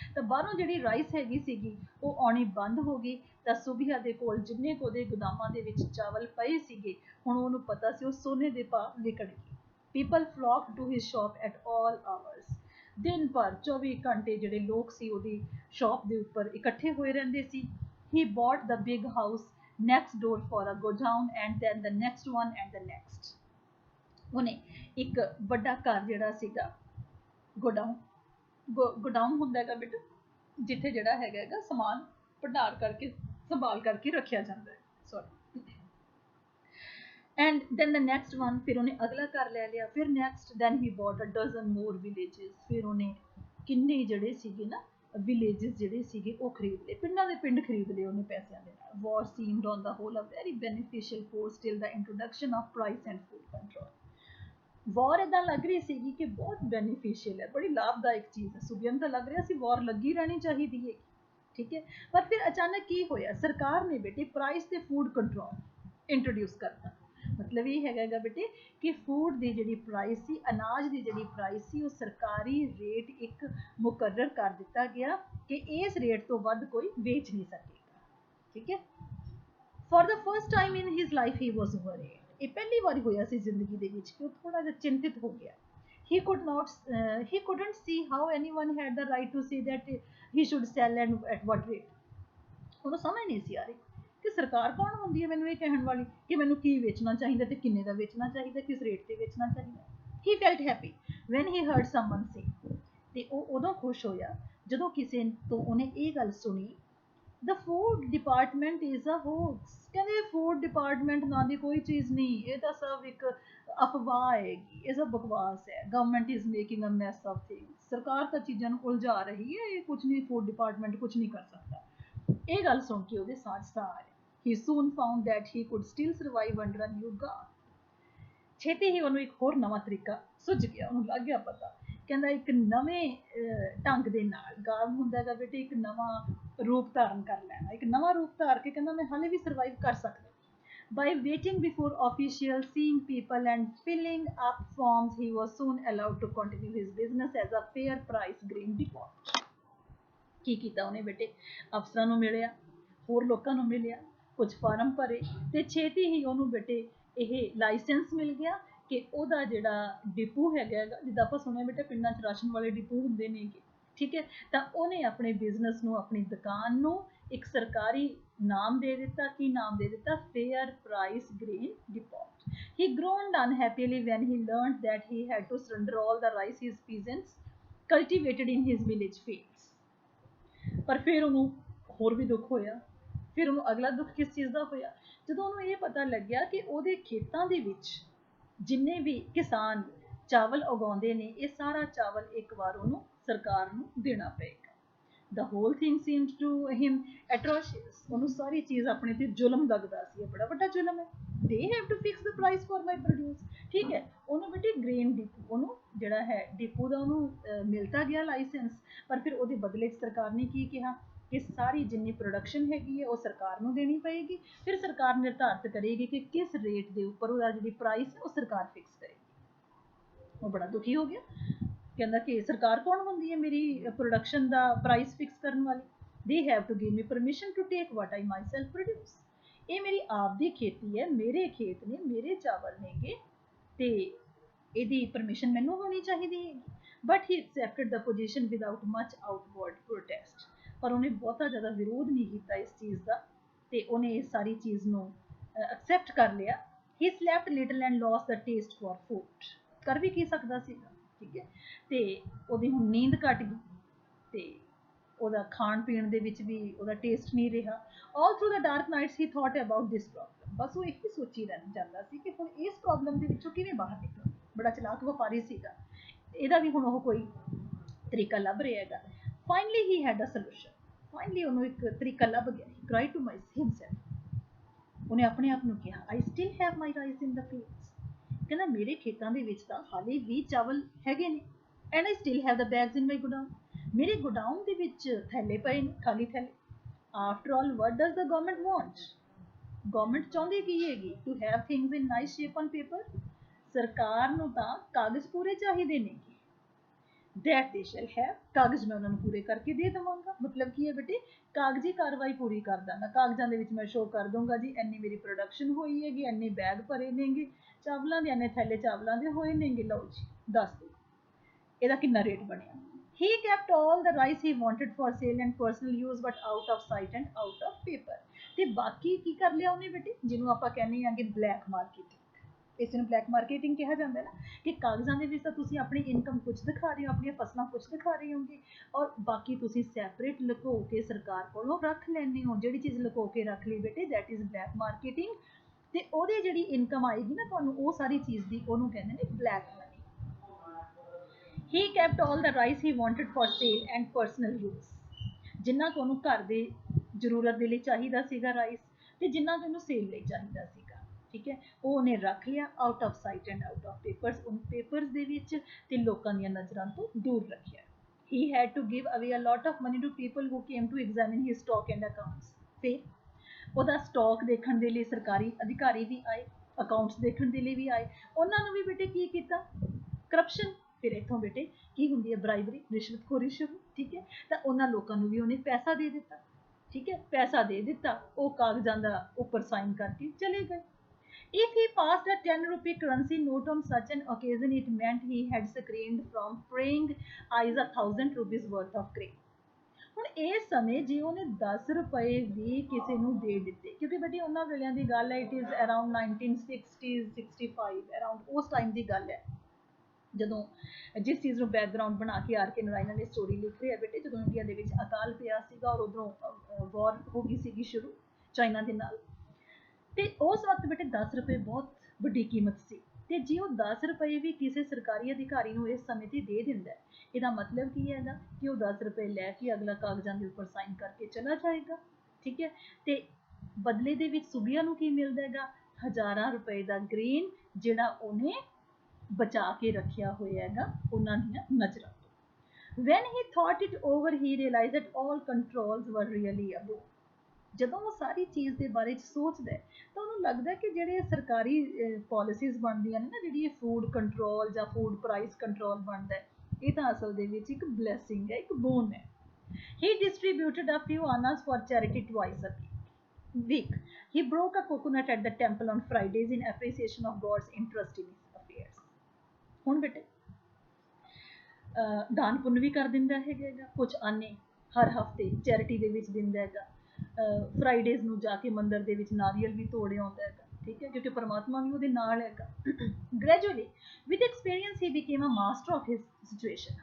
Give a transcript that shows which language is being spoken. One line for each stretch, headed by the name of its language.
Punjabi: ਤਾਂ ਬਾਹਰੋਂ ਜਿਹੜੀ ਰਾਈਸ ਹੈਗੀ ਸੀਗੀ ਉਹ ਆਉਣੀ ਬੰਦ ਹੋ ਗਈ। ਤਾਂ ਸੁਬਿਆ ਦੇ ਕੋਲ ਜਿੰਨੇ ਕੁ ਉਹਦੇ ਗੁਦਾਮਾਂ ਦੇ ਵਿੱਚ ਚਾਵਲ ਪਏ ਸੀਗੇ, ਹੁਣ ਉਹਨੂੰ ਪਤਾ ਸੀ ਉਹ ਸੋਨੇ ਦੇ ਭਾਅ ਵਿਕਣ ਗਏ।
English: People flock to his shop at all hours.
Punjabi: ਦਿਨ ਭਰ 24 ਘੰਟੇ ਜਿਹੜੇ ਲੋਕ ਸੀ ਉਹਦੀ ਸ਼ੌਪ ਦੇ ਉੱਪਰ ਇਕੱਠੇ ਹੋਏ ਰਹਿੰਦੇ ਸੀ।
English: He bought the big house next door for a godown and then the next one and the next.
Punjabi: ਉਹਨੇ ਇੱਕ ਵੱਡਾ ਘਰ ਜਿਹੜਾ ਸੀਗਾ, ਗੋਡਾਊਨ ਹੁੰਦਾ ਹੈਗਾ ਬੇਟਾ ਜਿੱਥੇ ਜਿਹੜਾ ਹੈਗਾ ਸਮਾਨ ਭੰਡਾਰ ਕਰਕੇ ਸੰਭਾਲ ਕਰਕੇ ਰੱਖਿਆ ਜਾਂਦਾ ਹੈ, sorry.
English: And then the next one,
Punjabi: ਫਿਰ ਉਹਨੇ ਅਗਲਾ ਘਰ ਲੈ ਲਿਆ, ਫਿਰ
English: next, then he bought a dozen more villages।
Punjabi: ਫਿਰ ਉਹਨੇ ਕਿੰਨੇ ਜਿਹੜੇ ਸੀਗੇ ਨਾ ਵਿਲੇजेस ਜਿਹੜੇ ਸੀਗੇ ਉਹ ਖਰੀਦ ਲਏ, ਪਿੰਡਾਂ ਦੇ ਪਿੰਡ ਖਰੀਦ ਲਏ ਉਹਨੇ ਪੈਸਿਆਂ ਦੇ ਨਾਲ।
English: War seemed on the whole a very beneficial force till the introduction of price and food control.
Punjabi: ਵਾਰ ਇਦਾਂ ਲੱਗ ਰਹੀ ਸੀਗੀ ਕਿ ਬਹੁਤ ਬੈਨੀਫੀਸ਼ੀਅਲ ਹੈ, ਬੜੀ ਲਾਭਦਾਇਕ ਚੀਜ਼ ਹੈ, ਸੁਬਿਆਂ ਨੂੰ ਤਾਂ ਲੱਗ ਰਿਹਾ ਸੀ ਵਾਰ ਲੱਗੀ ਰਹਿਣੀ ਚਾਹੀਦੀ ਹੈ, ਠੀਕ ਹੈ। ਪਰ ਫਿਰ ਅਚਾਨਕ ਕੀ ਹੋਇਆ, ਸਰਕਾਰ ਨੇ ਬੇਟੇ ਪ੍ਰਾਈਸ ਤੇ ਫੂਡ ਕੰਟਰੋਲ ਇੰਟਰੋਡਿਊਸ ਕਰਤਾ। ਮਤਲਬ ਇਹ ਹੈਗਾ ਬੇਟੇ ਕਿ ਫੂਡ ਦੀ ਜਿਹੜੀ ਪ੍ਰਾਈਸ ਸੀ, ਅਨਾਜ ਦੀ ਜਿਹੜੀ ਪ੍ਰਾਈਸ ਸੀ, ਉਹ ਸਰਕਾਰੀ ਰੇਟ ਇੱਕ ਮੁਕਰਰ ਕਰ ਦਿੱਤਾ ਗਿਆ ਕਿ ਇਸ ਰੇਟ ਤੋਂ ਵੱਧ ਕੋਈ ਵੇਚ ਨਹੀਂ ਸਕੇਗਾ, ਠੀਕ ਹੈ।
English: For the first time in his life he was worried.
Punjabi: ਇਹ ਪਹਿਲੀ ਵਾਰ ਹੋਇਆ ਸੀ ਜ਼ਿੰਦਗੀ ਦੇ ਵਿੱਚ ਕਿ ਉਹ ਥੋੜਾ ਜਿਹਾ ਚਿੰਤਿਤ ਹੋ ਗਿਆ।
English: he couldn't see how anyone had the right to say that he should sell and at what rate।
Punjabi: ਉਹਨੂੰ ਸਮਝ ਨਹੀਂ ਸੀ ਆ ਰਹੀ ਕਿ ਸਰਕਾਰ ਕੌਣ ਹੁੰਦੀ ਹੈ ਮੈਨੂੰ ਇਹ ਕਹਿਣ ਵਾਲੀ ਕਿ ਮੈਨੂੰ ਕੀ ਵੇਚਣਾ ਚਾਹੀਦਾ ਤੇ ਕਿੰਨੇ ਦਾ ਵੇਚਣਾ ਚਾਹੀਦਾ, ਕਿਸ ਰੇਟ ਤੇ ਵੇਚਣਾ ਚਾਹੀਦਾ।
English: he felt happy when he heard someone say।
Punjabi: ਤੇ ਉਹ ਉਦੋਂ ਖੁਸ਼ ਹੋਇਆ ਜਦੋਂ ਕਿਸੇ ਤੋਂ ਉਹਨੇ ਇਹ ਗੱਲ ਸੁਣੀ,
English: the food department is a hoax।
Punjabi: ਕਹਿੰਦੇ ਫੂਡ ਡਿਪਾਰਟਮੈਂਟ ਨਾਂ ਦੀ ਕੋਈ ਚੀਜ਼ ਨਹੀਂ, ਇਹ ਤਾਂ ਸਭ ਇੱਕ ਅਫਵਾਹ ਹੈਗੀ, ਇਹ ਸਭ ਬਕਵਾਸ ਹੈ।
English: Government is making a mess of things.
Punjabi: ਸਰਕਾਰ ਤਾਂ ਚੀਜ਼ਾਂ ਨੂੰ ਉਲਝਾ ਰਹੀ ਹੈ, ਇਹ ਕੁਝ ਨਹੀਂ, ਫੂਡ ਡਿਪਾਰਟਮੈਂਟ ਕੁਝ ਨਹੀਂ ਕਰ ਸਕਦਾ। ਇਹ ਗੱਲ ਸੁਣ ਕੇ ਉਹਦੇ ਸਾਹ ਸਾਹ ਆਇਆ।
English: he soon found that he could still survive under a new god।
Punjabi: ਛੇਤੀ ਹੀ ਉਹਨੂੰ ਇੱਕ ਹੋਰ ਨਵਾਂ ਤਰੀਕਾ ਸੁੱਝ ਗਿਆ, ਉਹਨੂੰ ਲੱਗ ਗਿਆ ਪਤਾ। ਕਹਿੰਦਾ ਇੱਕ ਨਵੇਂ ਢੰਗ ਦੇ ਨਾਲ, ਗਾਰਡ ਹੁੰਦਾ ਹੈਗਾ ਬੇਟੇ ਇੱਕ ਨਵਾਂ ਰੂਪ ਧਾਰਨ ਕਰ ਲੈਣਾ, ਇੱਕ ਨਵਾਂ ਰੂਪ ਧਾਰ ਕੇ ਕਹਿੰਦਾ ਮੈਂ ਹਾਲੇ ਵੀ ਸਰਵਾਈਵ ਕਰ ਸਕਦਾ। By waiting before officials, seeing people and filling up forms, he was soon allowed to continue his business as a fair price grain depot। ਕੀ ਕੀਤਾ ਉਹਨੇ ਬੇਟੇ, ਅਫਸਰਾਂ ਨੂੰ ਮਿਲਿਆ, ਹੋਰ ਲੋਕਾਂ ਨੂੰ ਮਿਲਿਆ, ਕੁਝ ਫਾਰਮ ਭਰੇ ਤੇ ਛੇਤੀ ਹੀ ਉਹਨੂੰ ਬੇਟੇ ਇਹ ਲਾਇਸੈਂਸ ਮਿਲ ਗਿਆ ਕਿ ਉਹਦਾ ਜਿਹੜਾ ਡਿਪੂ ਹੈਗਾ, ਜਿੱਦਾਂ ਆਪਾਂ ਸੁਣਿਆ ਬੇਟੇ ਪਿੰਡਾਂ 'ਚ ਰਾਸ਼ਨ ਵਾਲੇ ਡਿਪੂ ਹੁੰਦੇ ਨੇਗੇ, ਠੀਕ ਹੈ। ਤਾਂ ਉਹਨੇ ਆਪਣੇ ਬਿਜ਼ਨਸ ਨੂੰ, ਆਪਣੀ ਦੁਕਾਨ ਨੂੰ ਇੱਕ ਸਰਕਾਰੀ ਨਾਮ ਦੇ ਦਿੱਤਾ। ਕੀ ਨਾਮ ਦੇ ਦਿੱਤਾ? Fair price grain depot.
English: he groaned unhappily when he learned that he had to surrender all the rice his peasants cultivated in his village fields।
Punjabi: ਪਰ ਫਿਰ ਉਹਨੂੰ ਹੋਰ ਵੀ ਦੁੱਖ ਹੋਇਆ। ਫਿਰ ਉਹਨੂੰ ਅਗਲਾ ਦੁੱਖ ਕਿਸ ਚੀਜ਼ ਦਾ ਹੋਇਆ, ਜਦੋਂ ਉਹਨੂੰ ਇਹ ਪਤਾ ਲੱਗਿਆ ਕਿ ਉਹਦੇ ਖੇਤਾਂ ਦੇ ਵਿੱਚ ਜਿੰਨੇ ਵੀ ਕਿਸਾਨ ਚਾਵਲ ਉਗਾਉਂਦੇ ਨੇ, ਇਹ ਸਾਰਾ ਚਾਵਲ ਇੱਕ ਵਾਰ ਉਹਨੂੰ ਸਰਕਾਰ ਨੂੰ ਦੇਣਾ ਪਏਗਾ।
English: The whole thing seemed to him atrocious।
Punjabi: ਉਹਨੂੰ ਸਾਰੀ ਚੀਜ਼ ਆਪਣੇ ਤੇ ਜ਼ੁਲਮ ਲੱਗਦਾ ਸੀ, ਇਹ ਬੜਾ ਵੱਡਾ ਜ਼ੁਲਮ ਹੈ।
English: They have to fix the price for my produce।
Punjabi: ਠੀਕ ਹੈ, ਉਹਨੂੰ ਬੇਟੇ ਗ੍ਰੇਨ ਡਿਪੂ, ਉਹਨੂੰ ਜਿਹੜਾ ਹੈ ਡਿਪੂ ਦਾ ਉਹਨੂੰ ਮਿਲਦਾ ਗਿਆ ਲਾਇਸੈਂਸ। ਪਰ ਫਿਰ ਉਹਦੇ ਬਦਲੇ 'ਚ ਸਰਕਾਰ ਨੇ ਕੀ ਕਿਹਾ ਕਿ ਸਾਰੀ ਜਿੰਨੀ ਪ੍ਰੋਡਕਸ਼ਨ ਹੈਗੀ ਹੈ ਉਹ ਸਰਕਾਰ ਨੂੰ ਦੇਣੀ ਪਏਗੀ। ਫਿਰ ਸਰਕਾਰ ਨਿਰਧਾਰਿਤ ਕਰੇਗੀ ਕਿ ਕਿਸ ਰੇਟ ਦੇ ਉੱਪਰ ਉਹਦਾ ਜਿਹੜੀ ਪ੍ਰਾਈਸ ਹੈ ਉਹ ਸਰਕਾਰ ਫਿਕਸ ਕਰੇਗੀ। ਉਹ ਬੜਾ ਦੁਖੀ ਹੋ ਗਿਆ, ਕਹਿੰਦਾ ਕਿ ਸਰਕਾਰ ਕੌਣ ਹੁੰਦੀ ਹੈ ਮੇਰੀ ਪ੍ਰੋਡਕਸ਼ਨ ਦਾ ਪ੍ਰਾਈਸ ਫਿਕਸ ਕਰਨ ਵਾਲੀ।
English: they have to give me permission to take what I myself produce।
Punjabi: ਇਹ ਮੇਰੀ ਆਪ ਦੀ ਖੇਤੀ ਹੈ, ਮੇਰੇ ਖੇਤ ਨੇ, ਮੇਰੇ ਚਾਵਲ ਨੇਗੇ ਤੇ ਇਹਦੀ ਪਰਮਿਸ਼ਨ ਮੈਨੂੰ ਹੋਣੀ ਚਾਹੀਦੀ ਹੈਗੀ।
English: but he accepted the position without much outward protest।
Punjabi: ਪਰ ਉਹਨੇ ਬਹੁਤਾ ਜ਼ਿਆਦਾ ਵਿਰੋਧ ਨਹੀਂ ਕੀਤਾ ਇਸ ਚੀਜ਼ ਦਾ ਤੇ ਉਹਨੇ ਇਸ ਸਾਰੀ ਚੀਜ਼ ਨੂੰ ਐਕਸੈਪਟ ਕਰ ਲਿਆ।
English: he slept little and lost the taste for food।
Punjabi: ਕਰ ਵੀ ਕੀ ਸਕਦਾ ਸੀਗਾ, ਠੀਕ ਹੈ। ਤੇ ਉਹਦੀ ਹੁਣ ਨੀਂਦ ਘਟ ਗਈ ਤੇ ਉਹਦਾ ਖਾਣ ਪੀਣ ਦੇ ਵਿੱਚ ਵੀ ਉਹਦਾ ਟੇਸਟ ਨਹੀਂ ਰਿਹਾ।
English: all through the dark nights he thought about this problem।
Punjabi: ਬਸ ਉਹ ਇਹੀ ਸੋਚੀ ਜਾਂਦਾ ਸੀ ਕਿ ਹੁਣ ਇਸ ਪ੍ਰੋਬਲਮ ਦੇ ਵਿੱਚੋਂ ਕਿਵੇਂ ਬਾਹਰ ਨਿਕਲਾਂ। ਬੜਾ ਚਲਾਕ ਵਪਾਰੀ ਸੀਗਾ, ਇਹਦਾ ਵੀ ਹੁਣ ਉਹ ਕੋਈ ਤਰੀਕਾ ਲੱਭ ਰਿਹਾ ਹੈਗਾ।
English: finally he had a solution।
Punjabi: finally ਉਹਨੂੰ ਇੱਕ ਤਰੀਕਾ ਲੱਭ ਗਿਆ।
English: he cried to himself।
Punjabi: ਉਹਨੇ ਆਪਣੇ ਆਪ ਨੂੰ ਕਿਹਾ
English: I still have my rice in the fields।
Punjabi: ਕਹਿੰਦਾ ਮੇਰੇ ਖੇਤਾਂ ਦੇ ਵਿੱਚ ਤਾਂ ਹਾਲੇ ਵੀ ਚਾਵਲ ਹੈਗੇ ਨੇ
English: and I still have the bags in my godown।
Punjabi: ਮੇਰੇ ਗੋਡਾਊਨ ਦੇ ਵਿੱਚ ਥੈਲੇ ਪਏ ਨੇ, ਖਾਲੀ ਥੈਲੇ।
English: after all what does the government want।
Punjabi: Government ਚਾਹੁੰਦੀ ਕੀ ਹੈਗੀ
English: to have things in nice shape on paper।
Punjabi: ਸਰਕਾਰ ਨੂੰ ਤਾਂ ਕਾਗਜ਼ ਪੂਰੇ ਚਾਹੀਦੇ ਨੇ
English: that they shall have।
Punjabi: ਕਾਗਜ਼ ਮੈਂ ਉਹਨਾਂ ਨੂੰ ਪੂਰੇ ਕਰਕੇ ਦੇ ਦੇਵਾਂਗਾ। ਮਤਲਬ ਕੀ ਹੈ ਬੇਟੇ, ਕਾਗਜ਼ੀ ਕਾਰਵਾਈ ਪੂਰੀ ਕਰ ਦਾਂਗਾ। ਕਾਗਜ਼ਾਂ ਦੇ ਵਿੱਚ ਮੈਂ ਸ਼ੋਅ ਕਰ ਦੂੰਗਾ ਜੀ ਇੰਨੀ ਮੇਰੀ ਪ੍ਰੋਡਕਸ਼ਨ ਹੋਈ ਹੈਗੀ, ਇੰਨੇ ਬੈਗ ਭਰੇ ਨੇਗੇ ਚਾਵਲਾਂ ਦੇ, ਇੰਨੇ ਥੈਲੇ ਚਾਵਲਾਂ ਦੇ ਹੋਏ ਨੇਗੇ, ਲਓ ਜੀ ਦੱਸ ਦਿਓ ਇਹਦਾ ਕਿੰਨਾ ਰੇਟ ਬਣਿਆ।
English: he kept all the rice he wanted for sale and personal use but out of sight and out of paper।
Punjabi: ਤੇ ਬਾਕੀ ਕੀ ਕਰ ਲਿਆ ਉਹਨੇ ਬੇਟੇ, ਜਿਹਨੂੰ ਆਪਾਂ ਕਹਿੰਦੇ ਹਾਂ ਕਿ ਬਲੈਕ ਮਾਰਕੀਟਿੰਗ। ਇਸ ਨੂੰ ਬਲੈਕ ਮਾਰਕੀਟਿੰਗ ਕਿਹਾ ਜਾਂਦਾ ਹੈ ਨਾ, ਕਿ ਕਾਗਜ਼ਾਂ ਦੇ ਵਿੱਚ ਤਾਂ ਤੁਸੀਂ ਆਪਣੀ ਇਨਕਮ ਕੁਝ ਦਿਖਾ ਰਹੇ ਹੋ, ਆਪਣੀਆਂ ਫਸਲਾਂ ਕੁਝ ਦਿਖਾ ਰਹੇ ਹੋਗੇ ਔਰ ਬਾਕੀ ਤੁਸੀਂ ਸੈਪਰੇਟ ਲੁਕੋ ਕੇ ਸਰਕਾਰ ਕੋਲੋਂ ਰੱਖ ਲੈਂਦੇ ਹੋ। ਜਿਹੜੀ ਚੀਜ਼ ਲੁਕੋ ਕੇ ਰੱਖ ਲਈ ਬੇਟੇ
English: That is black marketing.
Punjabi: ਤੇ ਉਹਦੀ ਜਿਹੜੀ ਇਨਕਮ ਆਏਗੀ ਨਾ ਤੁਹਾਨੂੰ, ਉਹ ਸਾਰੀ ਚੀਜ਼ ਦੀ ਉਹਨੂੰ ਕਹਿੰਦੇ ਨੇ black money. he kept all the rice he wanted for sale and personal use। ਜਿੰਨਾ ਕੁ ਉਹਨੂੰ ਘਰ ਦੇ ਜ਼ਰੂਰਤ ਦੇ ਲਈ ਚਾਹੀਦਾ ਸੀਗਾ ਰਾਈਸ, ਤੇ ਜਿੰਨਾ ਕੁ ਉਹਨੂੰ ਸੇਲ ਲਈ ਚਾਹੀਦਾ ਸੀਗਾ, ਠੀਕ ਹੈ, ਉਹ ਉਹਨੇ ਰੱਖ ਲਿਆ
English: out of sight and out of papers,
Punjabi: ਉਹਨੂੰ ਪੇਪਰਸ ਦੇ ਵਿੱਚ ਤੇ ਲੋਕਾਂ ਦੀਆਂ ਨਜ਼ਰਾਂ ਤੋਂ ਦੂਰ ਰੱਖਿਆ।
English: He had to give away a lot of money to people who came to examine his stock and accounts.
Punjabi: ਫਿਰ ਉਹਦਾ ਸਟਾਕ ਦੇਖਣ ਦੇ ਲਈ ਸਰਕਾਰੀ ਅਧਿਕਾਰੀ ਵੀ ਆਏ, ਅਕਾਊਂਟਸ ਦੇਖਣ ਦੇ ਲਈ ਵੀ ਆਏ, ਉਹਨਾਂ ਨੂੰ ਵੀ ਬੇਟੇ ਕੀ ਕੀਤਾ, ਕਰਪਸ਼ਨ। ਫਿਰ ਇੱਥੋਂ ਬੇਟੇ ਕੀ ਹੁੰਦੀ ਹੈ, ਬਰਾਈਬਰੀ, ਰਿਸ਼ਵਤਖੋਰੀ ਸ਼ੁਰੂ, ਠੀਕ ਹੈ, ਤਾਂ ਉਹਨਾਂ ਲੋਕਾਂ ਨੂੰ ਵੀ ਉਹਨੇ ਪੈਸਾ ਦੇ ਦਿੱਤਾ, ਠੀਕ ਹੈ, ਪੈਸਾ ਦੇ ਦਿੱਤਾ, ਉਹ ਕਾਗਜ਼ਾਂ ਦਾ ਉੱਪਰ ਸਾਈਨ ਕਰਕੇ ਚਲੇ ਗਏ। If he passed a 10 rupee currency note on such an occasion, it meant he had screened from prying eyes 1,000 rupees worth of grain. ਹੁਣ ਇਸ ਸਮੇਂ ਜੇ ਉਹਨੇ 10 ਰੁਪਏ ਵੀ ਕਿਸੇ ਨੂੰ ਦੇ ਦਿੱਤੇ, ਕਿਉਂਕਿ ਬੇਟੀ ਉਹਨਾਂ ਵੇਲਿਆਂ ਦੀ ਗੱਲ ਹੈ,
English: it is around 1960s
Punjabi: 65 around ਉਸ ਟਾਈਮ ਦੀ ਗੱਲ ਹੈ, ਜਦੋਂ ਜਿਸ ਚੀਜ਼ ਨੂੰ ਬੈਕਗਰਾਉਂਡ ਬਣਾ ਕੇ ਆਰ ਕੇ ਨਾਰਾਇਣ ਨੇ ਸਟੋਰੀ ਲਿਖ ਰਹੀ ਹੈ ਬੇਟੇ, ਜਦੋਂ ਇੰਡੀਆ ਦੇ ਵਿੱਚ ਅਕਾਲ ਪਿਆ ਸੀਗਾ ਔਰ ਉਧਰੋਂ ਵਾਰ ਹੋ ਗਈ ਸੀਗੀ ਸ਼ੁਰੂ ਚਾਈਨਾ ਦੇ ਨਾਲ, ਤੇ ਉਸ ਵਕਤ ਬੇਟੇ 10 ਰੁਪਏ ਬਹੁਤ ਵੱਡੀ ਕੀਮਤ ਸੀ, ਤੇ ਜੇ ਉਹ 10 ਰੁਪਏ ਵੀ ਕਿਸੇ ਸਰਕਾਰੀ ਅਧਿਕਾਰੀ ਨੂੰ ਇਸ ਸਮੇਂ ਤੇ ਦੇ ਦਿੰਦਾ, ਇਹਦਾ ਮਤਲਬ ਕੀ ਹੈਗਾ ਕਿ ਉਹ 10 ਰੁਪਏ ਲੈ ਕੇ ਅਗਲਾ ਕਾਗਜ਼ਾਂ ਦੇ ਉੱਪਰ ਸਾਈਨ ਕਰਕੇ ਚਲਾ ਜਾਏਗਾ, ਠੀਕ ਹੈ, ਤੇ ਬਦਲੇ ਦੇ ਵਿੱਚ ਸੂਬਿਆਂ ਨੂੰ ਕੀ ਮਿਲਦਾ ਹੈਗਾ, ਹਜ਼ਾਰਾਂ ਰੁਪਏ ਦਾ ਗ੍ਰੇਨ, ਜਿਹੜਾ ਉਹਨੇ ਬਚਾ ਕੇ ਰੱਖਿਆ ਹੋਇਆ ਹੈਗਾ ਉਹਨਾਂ ਦੀਆਂ ਨਜ਼ਰਾਂ ਤੋਂ।
English: When he thought it over, he realized that all controls were really above.
Punjabi: ਜਦੋਂ ਉਹ ਸਾਰੀ ਚੀਜ਼ ਦੇ ਬਾਰੇ 'ਚ ਸੋਚਦਾ ਹੈ ਤਾਂ ਉਹਨੂੰ ਲੱਗਦਾ ਕਿ ਜਿਹੜੇ ਸਰਕਾਰੀ ਪਾਲਿਸੀਜ਼ ਬਣਦੀਆਂ ਨੇ ਨਾ, ਜਿਹੜੀ ਇਹ ਫੂਡ ਕੰਟਰੋਲ ਜਾਂ ਫੂਡ ਪ੍ਰਾਈਸ ਕੰਟਰੋਲ ਬਣਦਾ ਹੈ, ਇਹ ਤਾਂ ਅਸਲ ਦੇ ਵਿੱਚ ਇੱਕ ਬਲੈਸਿੰਗ ਹੈ, ਇੱਕ ਬੋਨ ਹੈ।
English: He distributed a few annas for charity twice a week. He broke a coconut at the temple on Fridays in appreciation of God's interest in his affairs.
Punjabi: ਹੁਣ ਬੇਟੇ ਦਾਨ ਪੁੰਨ ਵੀ ਕਰ ਦਿੰਦਾ ਹੈਗਾ, ਕੁਝ ਆਨੇ ਹਰ ਹਫਤੇ ਚੈਰਿਟੀ ਦੇ ਵਿੱਚ ਦਿੰਦਾ ਹੈਗਾ, ਫਰਾਈਡੇਜ਼ ਨੂੰ ਜਾ ਕੇ ਮੰਦਿਰ ਦੇ ਵਿੱਚ ਨਾਰੀਅਲ ਵੀ ਤੋੜ ਆਉਂਦਾ ਹੈਗਾ, ਠੀਕ ਹੈ, ਕਿਉਂਕਿ ਪਰਮਾਤਮਾ ਵੀ ਉਹਦੇ ਨਾਲ ਹੈਗਾ।
English: Gradually with experience he became a master of his situation.